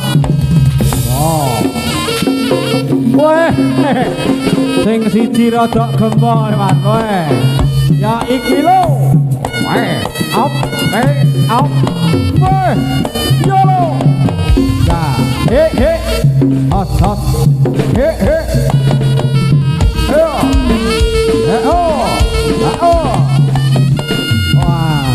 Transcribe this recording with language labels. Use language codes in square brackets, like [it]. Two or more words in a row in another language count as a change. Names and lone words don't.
[jv] Oh. Weh. Sing siji rada gembok man kowe. Ya iki lho. Weh, op, op. Weh. Yo lho. Ya, he. Hot. He. Yo. Oh. Wah.